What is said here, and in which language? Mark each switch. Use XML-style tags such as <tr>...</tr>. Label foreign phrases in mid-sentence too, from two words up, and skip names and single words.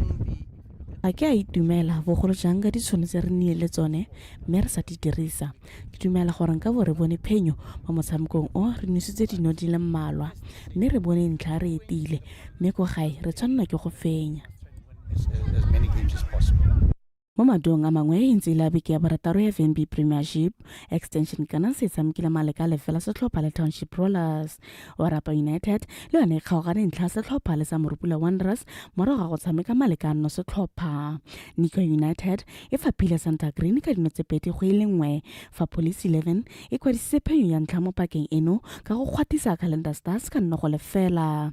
<tn>a ke a itumela bogolo jang ka ditšhono tse re nnile le tsone mme re sa di dirisa. Ke dumela gore nka bo re bone phenyo mo motshamekong o re nositse dino di le mmalwa mme re bone ntlha re etile mme ko gae re tshwanela ke go fenya.</tn> <en>as many games as possible.</en> <tn>Mo madong a mangwe e ntse la beke ya borataro ya FNB Premiership Extension kana se tshamekile maleka lefela setlhopha le Township Rollers. Orapa United le yone kgaogane ntlha setlhopha le sa Morupula Wanderers morago ga go tshameka maleka no setlhopha. Nico United e fapile Santa Green ka dino tse pedi go ile nngwe fa Police 11 e kwadisitse phenyo ya ntlha mo pakeng eno ka go kgwatisa Calendar Stars ka nno go lefela.</tn>